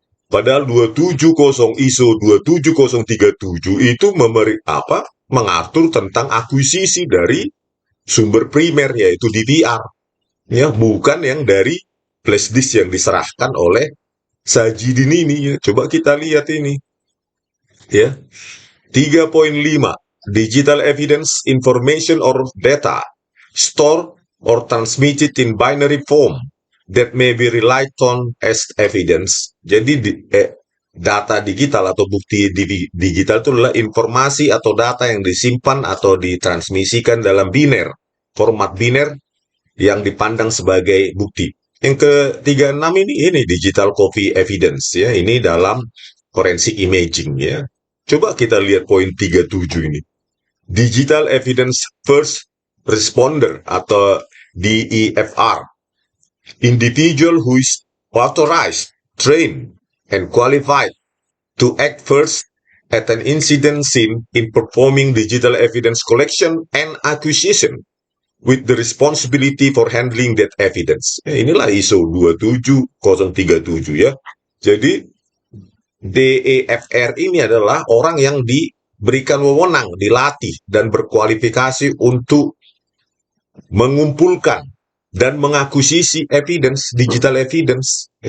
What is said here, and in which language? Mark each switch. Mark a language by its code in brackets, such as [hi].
[id] Padahal 270 ISO 27037 itu mengatur tentang akuisisi dari sumber primer yaitu DVR ya, bukan yang dari flash disk yang diserahkan oleh Sajidin ini ya. Coba kita lihat ini ya. [en] 3.5 Digital evidence information or data stored or transmitted in binary form that may be relied on as evidence. [id] Jadi data digital atau bukti digital itu adalah informasi atau data yang disimpan atau ditransmisikan dalam biner, format biner yang dipandang sebagai bukti. Yang ke-36 ini digital copy evidence ya. Ini dalam forensik imaging ya. Coba kita lihat poin 37 ini. Digital evidence first responder atau DEFR. [en] Individual who is authorized, trained, and qualified to act first at an incident scene in performing digital evidence collection and acquisition with the responsibility for handling that evidence. [id] Inilah ISO 27037 ya. Jadi DEFR ini adalah orang yang diberikan wewenang, dilatih, dan berkualifikasi untuk mengumpulkan dan mengakuisisi evidence, digital evidence.